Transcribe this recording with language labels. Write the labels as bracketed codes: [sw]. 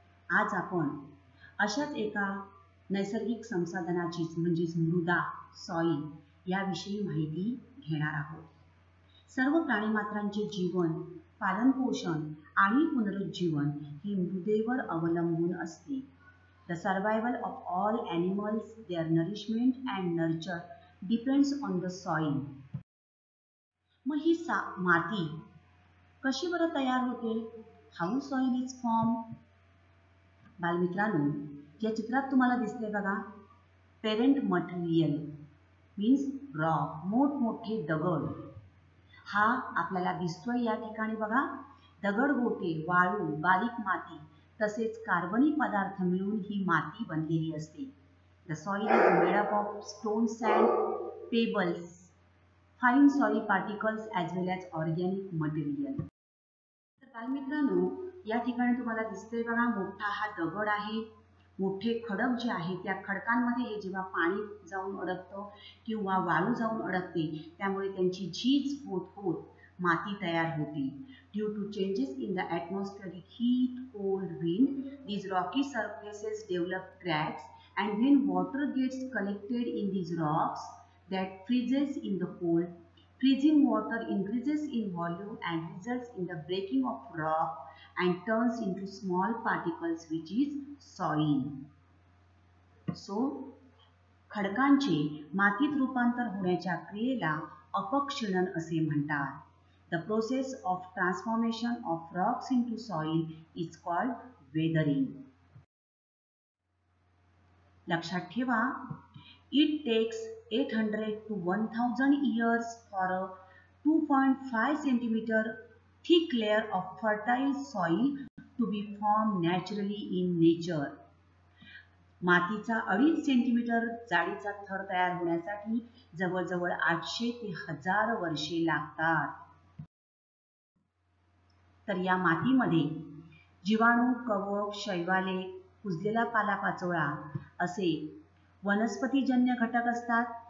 [mr] आज आपण अशाच एका नैसर्गिक संसाधनाची म्हणजेच मृदा, सॉइल याविषयी माहिती घेणार आहोत. सर्व प्राणीमात्रांचे जीवन, पालनपोषण आणि पुनरुज्जीवन हे मृदेवर अवलंबून असते. [en] The survival of all animals, their nourishment and nurture depends on the soil. [mr] मग ही माती कशी बरं तयार होते? [en] How soil is formed? [mr] बालमित्रांनो, या चित्रात तुम्हाला दिसते बघा, [en] parent material means rock, [mr] मोठमोठे दगड. हा आपल्याला दिसतोय या ठिकाणी बघा. दगडगोटे, वाळू, बारीक माती तसेच कार्बनी पदार्थ मिळून ही माती बनलेली असते. [en] The soil is made up of stone, sand, pebbles, fine soil particles as well as organic material. [mr] तर बालमित्रांनो, या ठिकाणी तुम्हाला दिसतंय बघा, मोठा हा दगड आहे. मोठे खडक जे आहे त्या खडकांमध्ये हे जेव्हा पाणी जाऊन अडकतं किंवा वाळू जाऊन अडकते त्यामुळे त्यांची झीज होत होत माती तयार होते. [en] Due to changes in the atmospheric heat, cold, wind, these rocky surfaces develop cracks, and when water gets collected in these rocks, that freezes in the cold. Freezing water increases in volume and results in the breaking of rock and turns into small particles, which is soil. [mr] So, खडकांचे मातीत रूपांतर होण्याच्या क्रियेला अपक्षणन असे म्हणतात. [en] The process of transformation of rocks into soil is called weathering. [mr] लक्षात ठेवा, [en] it takes 800 to 1000 years for a 2.5 centimeter thick layer of fertile soil to be formed naturally in nature. [mr] मातीचा 2.5 centimetre जाडीचा थर तयार होण्यासाठी जवळजवळ 800 ते 1000 वर्षे लागतात. तर या मातीमध्ये जीवाणू, कवक, शैवाले, कुजलेला पालापाचोळा असे वनस्पतीजन्य घटक असतात.